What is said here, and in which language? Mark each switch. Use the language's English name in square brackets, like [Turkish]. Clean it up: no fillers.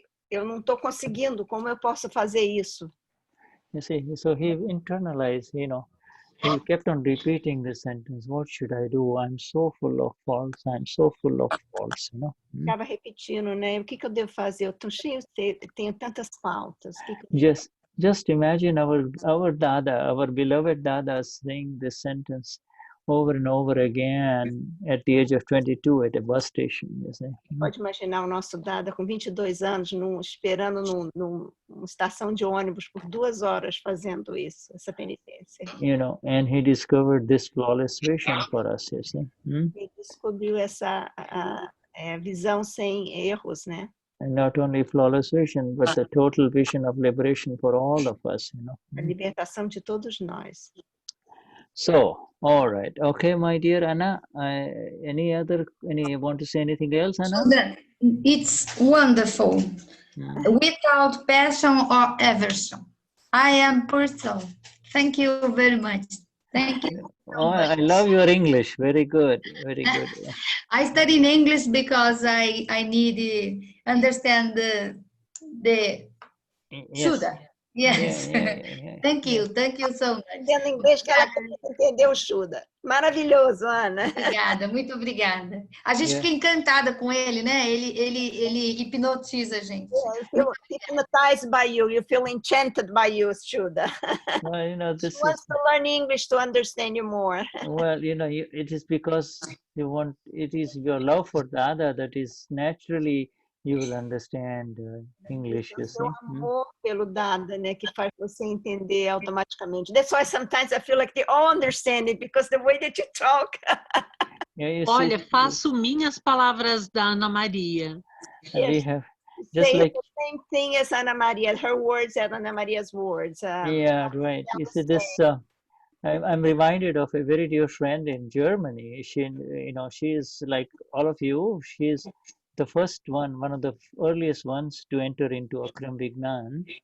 [Portuguese] Eu não estou conseguindo, como eu posso fazer isso? [English] You see, so he internalized, you know, he kept on repeating the sentence, what should I do? I'm so full of faults, I'm so full of faults, you know. [Portuguese] Ficava repetindo, né? O que eu devo fazer? Eu estou cheio, tenho tantas faltas. [English] just imagine our Dada, our beloved Dada, saying this sentence over and over again at the age of 22 at a bus station. You see? [Portuguese] Pode imaginar o nosso Dada com 22 anos esperando numa estação de ônibus por 2 horas fazendo isso, essa penitência. [English] You know, and he discovered this flawless vision for us. You see? [Portuguese] Ele descobriu essa visão sem erros, né? [English] And not only flawless vision, but the total vision of liberation for all of us. You know. [Portuguese] A libertação de todos nós. [English] So, all right, okay, my dear Anna. Any want to say anything else, Anna? It's wonderful. Without passion or aversion. I am person. Thank you very much. Thank you. Oh, I love your English. Very good. Very good. I study in English because I need to understand the Shuddha. Yes. Thank you so much. [Portuguese] Entendendo inglês que ela entendeu o Shuddha. Maravilhoso, Ana. Obrigada, muito obrigada. A gente fica encantada com ele, né? Ele hipnotiza a gente. [English] You feel hypnotized by you. You feel enchanted by you, Shuddha. Well, you know, this She wants to learn English to understand you more. Well, you know, it is because it is your love for Dada that is naturally you will understand English, you see. [Portuguese] O amor pelo Dada, né, que faz você entender automaticamente. [English] That's why sometimes I feel like they all understand it because the way that you talk. [Portuguese] Olha, faço minhas palavras da Ana Maria. [English] We have just like the same thing as Ana Maria. Her words are Ana Maria's words. Yeah, right. You see this. I'm reminded of a very dear friend in Germany. She is like all of you. She is the first one of the earliest ones to enter into Akram Vignan.